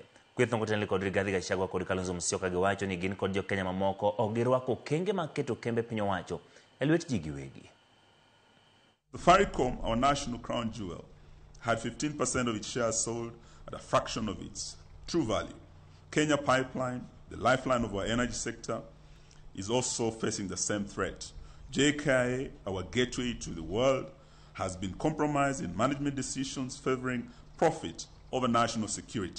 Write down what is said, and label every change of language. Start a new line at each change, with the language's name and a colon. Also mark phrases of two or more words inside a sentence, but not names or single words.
Luo (Kenya and Tanzania): Kweth no kotenle kod Rigathi Gachagua kod Kalonzo Musyoka giwacho ni gin kod jo Kenya mamoko ok girwako kenge ma keto kembe piny owacho e lwet ji giwegi.
English: Safaricom, our national crown jewel, had 15% of its shares sold at a fraction of its true value. Kenya Pipeline, the lifeline of our energy sector, is also facing the same threat. JKIA, our gateway to the world, has been compromised in management decisions favoring profit over national security.